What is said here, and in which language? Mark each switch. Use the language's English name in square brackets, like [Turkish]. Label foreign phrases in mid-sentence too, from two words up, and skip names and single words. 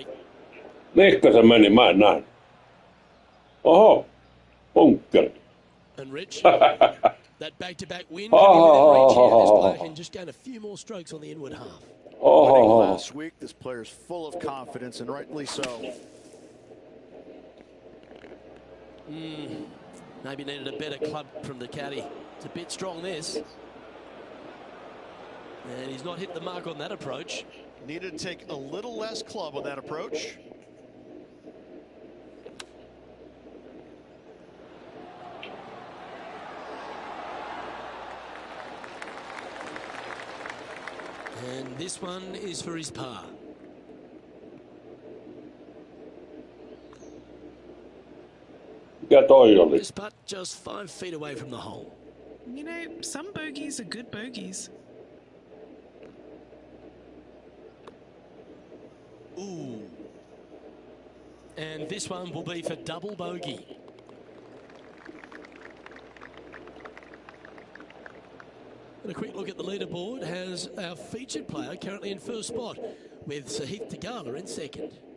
[Finnish] Ehkä se meni, mä en näin. Oho, punkkeri. [English] And Rich, that back-to-back win could be within reach here. This player can just gain a few more strokes on the inward half. Winning last week, this player's full of confidence, and rightly so. Maybe needed a better club from the caddy. It's a bit strong, this. And he's not hit the mark on that approach. Needed to take a little less club on that approach. And this one is for his par. [Finnish] Mikä toi oli? [English] This putt just 5 feet away from the hole. You know, some bogeys are good bogeys. Ooh. And this one will be for double bogey. And a quick look at the leaderboard has our featured player currently in first spot, with Sahith Tagala in second.